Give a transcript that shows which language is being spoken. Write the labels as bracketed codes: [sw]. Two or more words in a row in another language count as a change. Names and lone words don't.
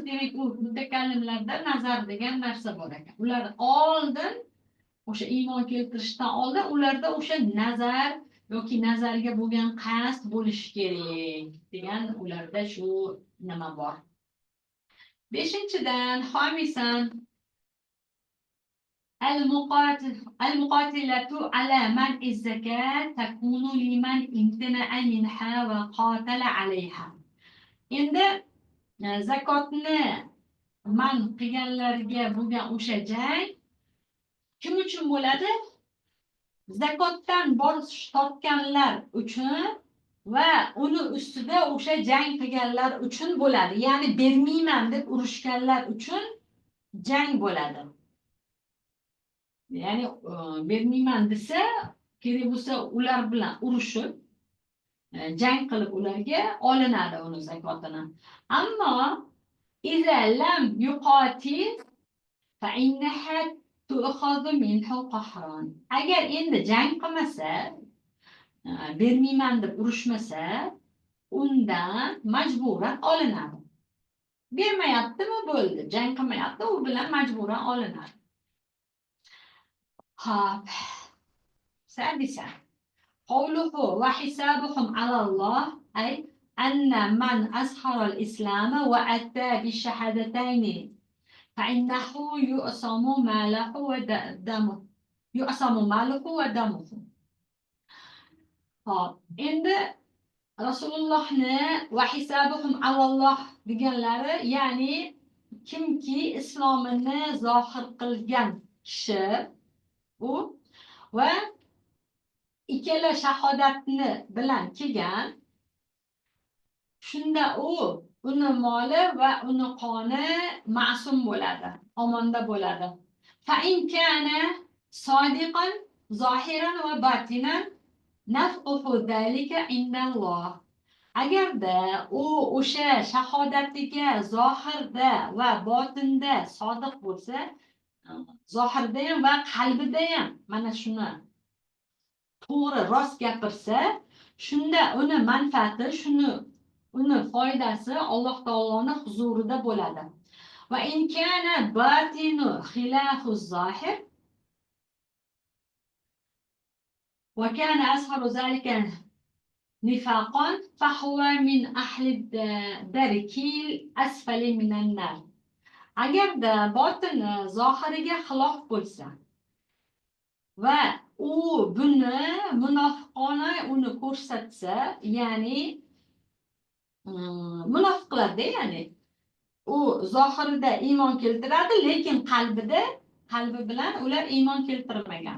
[uz] Demak, u mutakallimlarda nazar degan narsa bor ekan. Ular oldin o'sha iymon keltirishdan oldin ularda o'sha nazar yoki nazarga bo'lgan qasd bo'lishi kerak degan ularda shu nima bor. [ar] 5-dan xomisan المقاتلة على منع الزكاة تكون لمن امتنع منها وقاتل عليها. [uz] Endi zakotni man qilganlarga bo'lgan o'sha jang kim uchun bo'ladi? zakotdan bosh tortganlar uchun va uni ustida o'sha jang qilganlar uchun bo'ladi. Ya'ni bermayman deb urushganlar uchun jang bo'ladi. Ya'ni bermayman desa, kerak bo'lsa ular bilan urushib, jang qilib ularga olinadi uni zakotini. [ar] أما إذا لم يقاتل فإنها تؤخذ منه قهرا. [uz] Agar endi jang qilmasa, bermayman deb urushmasa, undan majburan olinadi. Bermayaptimi bo'ldi, jang qilmayapti, u bilan majburan olinadi. Xo'p. [ar] سادسا قوله وحسابهم على الله أي أن من أظهر الإسلام وأتى بالشهادتين فإنه يؤصم ماله ودمه يؤصم ماله ودمه. [uz] endi Rasulullohni [ar] وحسابهم على الله [uz] deganlari, ya'ni kimki islomini zohir qilgan kishi u va ikkala shahodatni bilan kelgan, shunda uni moli va uni qoni ma'sum bo'ladi, omonda bo'ladi. [ar] فإن كان صادقا ظاهرا وباطنا نفعه ذلك عند الله. [uz] Agarda o'sha shahodatiga zohirda va botinda sodiq bo'lsa, zohirda ham va qalbida ham mana shuni to'g'ri rost gapirsa, shunda uni manfaati, uni foydasi Alloh taoloning huzurida bo'ladi. [ar] وإن كان باطنه خلاف ظاهره وكان أظهر ذلك نفاقا فهو من أهل الدرك الأسفل من النار. [uz] Agarda botini zohiriga xilof bo'lsa va u buni munofiqona uni ko'rsatsa, ya'ni munofiqlarda, ya'ni u zohirida iymon keltiradi, lekin qalbi bilan ular iymon keltirmagan.